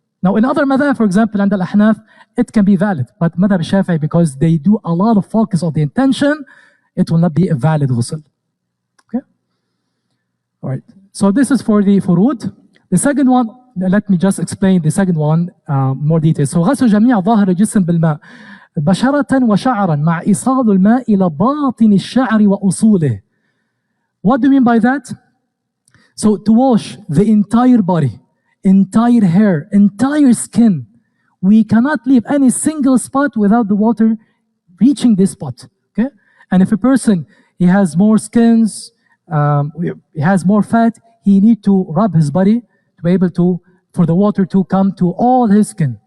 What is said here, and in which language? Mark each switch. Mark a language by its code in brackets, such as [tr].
[en] Now in other madhab, for example, and al-ahnaf, it can be valid. But madhab al-shafi'i, because they do a lot of focus on the intention, it will not be a valid ghusl. Okay? All right. So this is for the furud. The second one, let me just explain the second one more details. [ar] So غسل جميع ظاهر الجسم بالماء بشرة وشعرا مع إيصال الماء إلى باطن الشعر وأصوله. [en] What do you mean by that? So to wash the entire body, entire hair, entire skin we cannot leave any single spot without the water reaching this spot. Okay, and if a person he has more skins, he has more fat, he need to rub his body to be able to for the water to come to all his skin.